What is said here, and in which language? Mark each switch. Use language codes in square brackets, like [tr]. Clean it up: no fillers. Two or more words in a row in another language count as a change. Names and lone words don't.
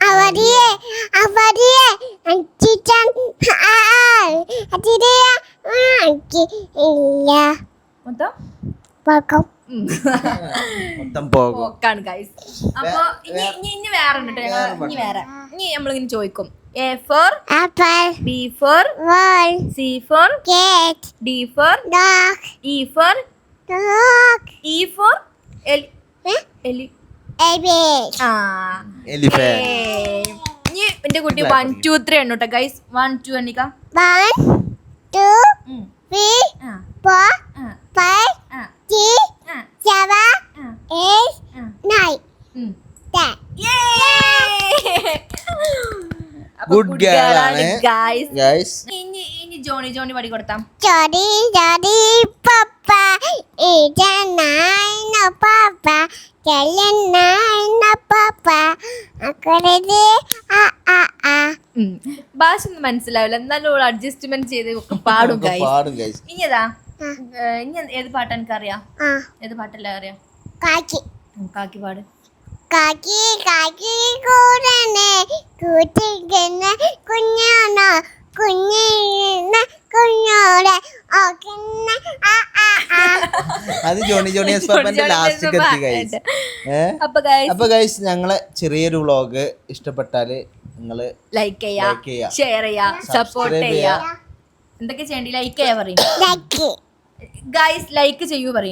[ml] അപ്പൊ ഇനി വേറെ ഇനി നമ്മളിങ്ങനെ ചോദിക്കും. [en] A for apple, B for ball, C for cat, D for dog, E for dog, E for elephant. [ml] ഇനി എന്റെ കുട്ടി 1 2 3 എണ്ണോട്ടെ ഗൈസ്. 1 2 എണ്ണിക്ക. [en] 1 2 3 4 5 6 7 8 9 10. [ml] ഗൈസ് ഇനി ജോണി പടി കൊടുത്താം. Jadi papa, ijanai papa, jalanai papa, aku lagi ഭാഷ ഒന്നും മനസ്സിലാവില്ല, എന്നാലും അഡ്ജസ്റ്റ്മെന്റ് ചെയ്ത് ഒക്കെ പാടും ഗൈസ്. പാടും ഗൈസ്. ഇനിയതാ ഇനി ഏത് പാട്ടാ എനിക്ക് അറിയാം? ഏത് പാട്ടല്ല അറിയാം? kaki. കാക്കി പാട്. Kaki kurane, kutigana kunyana, kunyore, okina അത് ജോണി എസ് പാപ്പന്റെ ലാസ്റ്റ് എത്തി ഗൈസ്. അപ്പൊ ഗൈസ് ഞങ്ങളെ ചെറിയൊരു വ്ളോഗ് ഇഷ്ടപ്പെട്ടാല് നിങ്ങള് ലൈക്ക് ചെയ്യാ, ഷെയർ ചെയ്യാ, സപ്പോർട്ട് ചെയ്യാ. എന്തൊക്കെ ചെയ്യണ്ടി? ലൈക്ക് ചെയ്യാ പറയും lagi, ഗൈസ്. ലൈക്ക് ചെയ്യൂ പറയും,